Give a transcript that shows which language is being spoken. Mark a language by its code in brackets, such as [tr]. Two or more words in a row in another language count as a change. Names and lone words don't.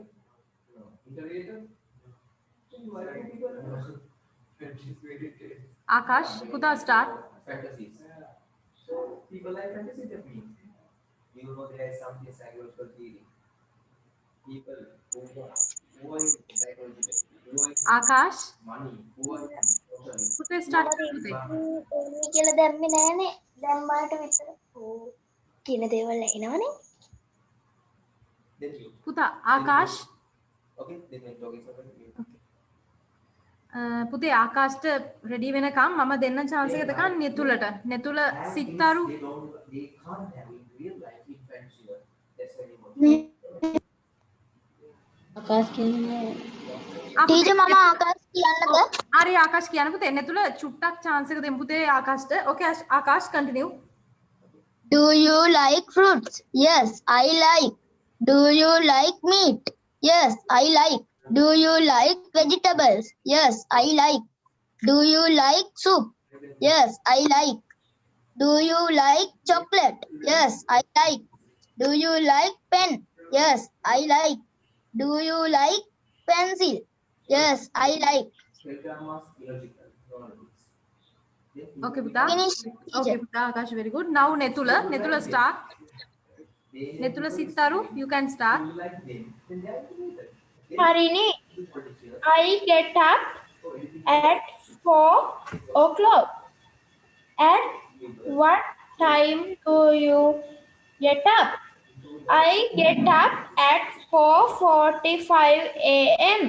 [en] Akash, Putra, start. People like fantasy, that means you know there is something psychological feeling. People who are psychological, who are Akash, money, who are Putra, start. [si] කියලා දැම්මේ නෑනේ. දැම්මාට විතර. ඕ. කියන දේවල් ඇහෙනවනේ. [en] then you. Putra, Akash. Okay, then we're talking something. [si] පුතේ ආකාශට රෙඩි වෙනකම් මම දෙන්න chance එක දෙකක් නෙතුලට. නෙතුල සිත්තරු [en] They can't have in real life in friendship. That's very important. [si] ටීචර් මම ආකාශ කියන්නද? හරි ආකාශ කියන්න පුතේ. නෙතුල චුට්ටක් chance එක දෙමු පුතේ ආකාශට. [en] Okay ආකාශ continue. Do you like fruits? Yes, I like. Do you like meat? Yes, I like. Do you like vegetables? Yes, I like. Do you like soup? Yes, I like. Do you like chocolate? Yes, I like. Do you like pen? Yes, I like. Do you like pencil? Yes, I like. [si] Okay පුතා. [en] Finish. Okay පුතා ආකාශ very good. Now නෙතුල. නෙතුල start. නෙතුල සිත්තරු you can start. Harini, I get up at 4 o'clock. At what time do you get up? I get up at 4:45 a.m.